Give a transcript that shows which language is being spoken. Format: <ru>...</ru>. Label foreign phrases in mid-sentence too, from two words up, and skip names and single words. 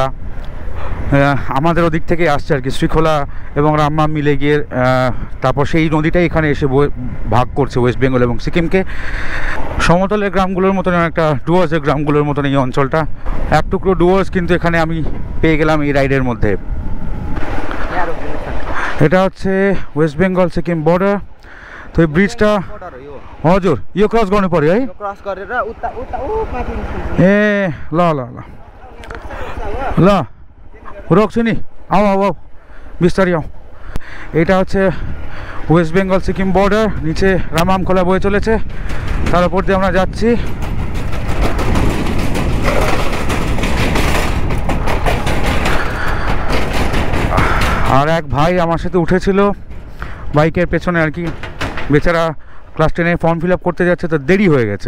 <bn>আমাদের ওদিক থেকে আসছে আর কি, শ্রীখোলা এবং রামমাম মিলে গিয়ে তারপর সেই নদীটাই এখানে এসে ভাগ করছে ওয়েস্ট বেঙ্গল এবং সিকিমকে। সমতলের গ্রামগুলোর মতন একটা ডুয়ার্সের গ্রামগুলোর মতন এই অঞ্চলটা, এক টুকরো ডুয়ার্স কিন্তু এখানে আমি পেয়ে গেলাম এই রাইডের মধ্যে। এটা হচ্ছে ওয়েস্ট बेंगल सिक्किम बॉर्डर।</bn> <ne>तो यो ब्रिजटा हजुर यो क्रस गर्नु पर्यो है, क्रस गरेर उता उता उ माथि ए ल ल ल ल रोक्छु नि, आऊ आऊ आऊ बिस्तारै आऊ।</ne> <bn>এটা হচ্ছে ওয়েস্ট বেঙ্গল সিকিম বর্ডার, নিচে রামমাম খোলা বয়ে চলেছে, তার উপর দিয়ে আমরা যাচ্ছি। আর এক ভাই আমার সাথে উঠেছিল বাইকের পেছনে আর কি, বেচারা ক্লাস 10-এ ফর্ম ফিল আপ করতে যাচ্ছে, তো দেরি হয়ে গেছে।</bn>